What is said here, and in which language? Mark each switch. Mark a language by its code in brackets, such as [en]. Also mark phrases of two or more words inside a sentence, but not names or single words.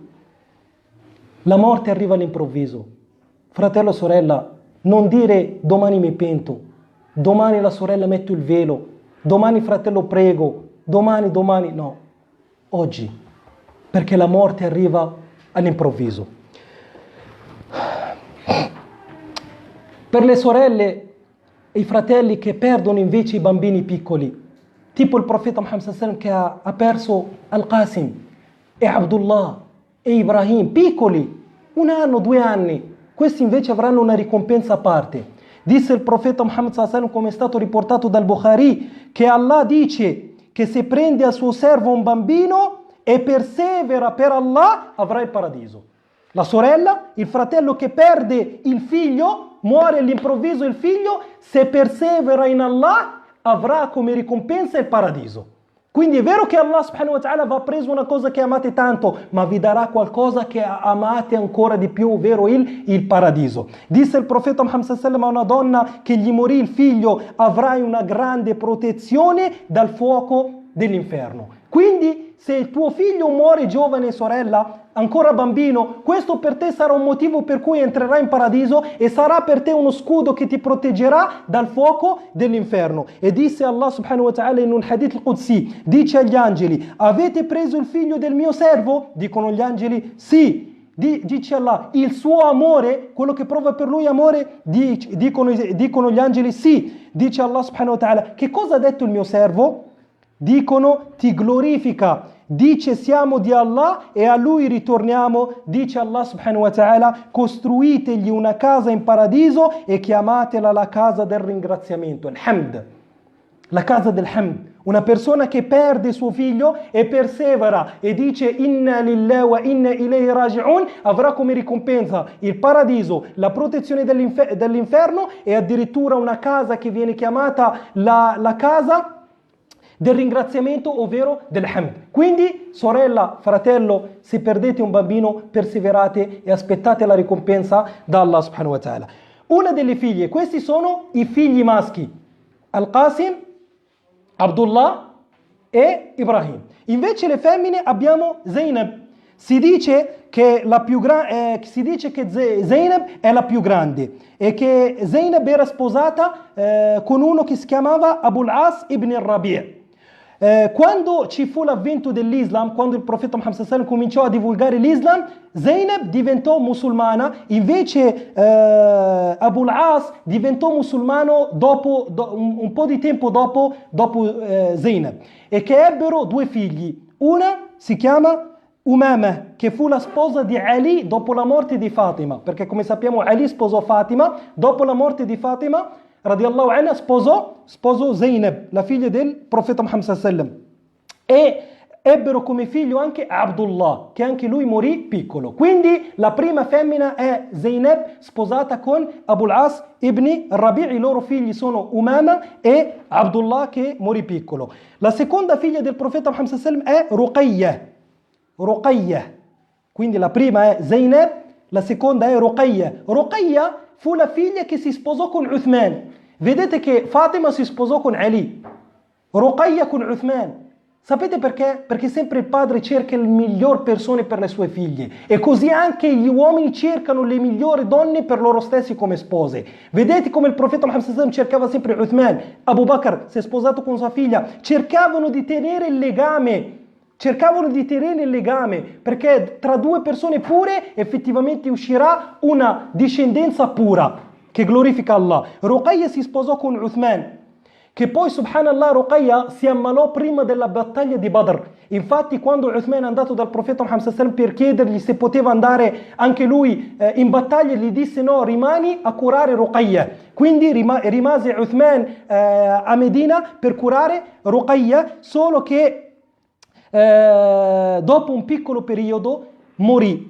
[it] La morte arriva all'improvviso. Fratello, sorella, non dire: domani mi pento, domani la sorella metto il velo, domani fratello prego, domani, no. Oggi, perché la morte arriva all'improvviso. Per le sorelle e i fratelli che perdono invece i bambini piccoli, tipo il profeta Muhammad [ar] صلى الله عليه وسلم [it] che ha perso Al-Qasim e Abdullah e Ibrahim, piccoli, 1 anno, 2 anni. Questi invece avranno una ricompensa a parte. Disse il profeta Muhammad [ar] صلى الله عليه وسلم, [it] come è stato riportato dal Bukhari, che Allah dice che se prende al suo servo un bambino e persevera per Allah, avrà il paradiso. La sorella, il fratello che perde il figlio, muore all'improvviso il figlio, se persevera in Allah, avrà come ricompensa il paradiso. Quindi è vero che Allah [ar] سبحانه وتعالى [it] va preso una cosa che amate tanto, ma vi darà qualcosa che amate ancora di più, ovvero il paradiso. Disse il profeta Muhammad [ar] صلى الله عليه وسلم [it] a una donna che gli morì il figlio: avrai una grande protezione dal fuoco dell'inferno. Quindi se il tuo figlio muore giovane, sorella, ancora bambino, questo per te sarà un motivo per cui entrerai in paradiso e sarà per te uno scudo che ti proteggerà dal fuoco dell'inferno. E disse Allah [ar] سبحانه وتعالى [it] in un [ar] حديث القدسي, [it] dice agli angeli: avete preso il figlio del mio servo? Dicono gli angeli: sì. Dice Allah: il suo amore, quello che prova per lui amore, dicono gli angeli: sì. Dice Allah [ar] سبحانه وتعالى: [it] che cosa ha detto il mio servo? Dicono: ti glorifica. Dice: siamo di Allah e a lui ritorniamo. Dice Allah [ar] سبحانه وتعالى: [it] costruitegli una casa in paradiso e chiamatela la casa del ringraziamento, il hamd, la casa del hamd. Una persona che perde suo figlio e persevera e dice: [ar] إنا لله وإنا إليه راجعون, [it] avrà come ricompensa il paradiso, la protezione dall'inferno e addirittura una casa che viene chiamata la casa del ringraziamento, ovvero del hamd. Quindi, sorella, fratello, se perdete un bambino, perseverate e aspettate la ricompensa da Allah [ar] سبحانه وتعالى. [it] Una delle figlie, questi sono i figli maschi, Al-Qasim, Abdullah e Ibrahim. Invece le femmine abbiamo Zainab. Si dice che Zainab è la più grande e che Zainab era sposata con uno che si chiamava Abul As ibn al-Rabi'. Quando ci fu l'avvento dell'Islam, quando il profeta Muhammad [ar] صلى الله عليه وسلم [it] cominciò a divulgare l'Islam, Zainab diventò musulmana, invece Abul As diventò musulmano un po' di tempo dopo Zainab, e che ebbero due figli. Una si chiama Umama, che fu la sposa di Ali dopo la morte di Fatima, perché come sappiamo Ali sposò Fatima, dopo la morte di Fatima [ar] رضي الله عنها [it] sposò Zainab, la figlia del profeta Muhammad [ar] صلى الله عليه وسلم, [it] e ebbero come figlio anche Abdullah, che anche lui morì piccolo. Quindi la prima femmina è Zainab, sposata con Abul As ibn Rabi'. I loro figli sono Umama e Abdullah, che morì piccolo. La seconda figlia del profeta Muhammad [ar] صلى الله عليه وسلم [it] è Ruqayyah. Quindi la prima è Zainab, la seconda è Ruqayyah. Ruqayyah fu la figlia che si sposò con Uthman. Vedete che Fatima si sposò con Ali, Ruqayyah con Uthman. Sapete perché? Perché sempre il padre cerca le migliori persone per le sue figlie, e così anche gli uomini cercano le migliori donne per loro stessi come spose. Vedete come il profeta Muhammad [ar] صلى الله عليه وسلم [it] cercava sempre Uthman. Abu Bakr si è sposato con sua figlia, cercavano di tenere il legame, perché tra due persone pure effettivamente uscirà una discendenza pura che glorifica Allah. Ruqayyah si sposò con Uthman, che poi subhanallah Ruqayyah si ammalò prima della battaglia di Badr. Infatti quando Uthman è andato dal profeta Muhammad [ar] صلى الله عليه وسلم [it] per chiedergli se poteva andare anche lui in battaglia, gli disse no, rimani a curare Ruqayyah. Quindi rimase Uthman a Medina per curare Ruqayyah, solo che dopo un piccolo periodo morì.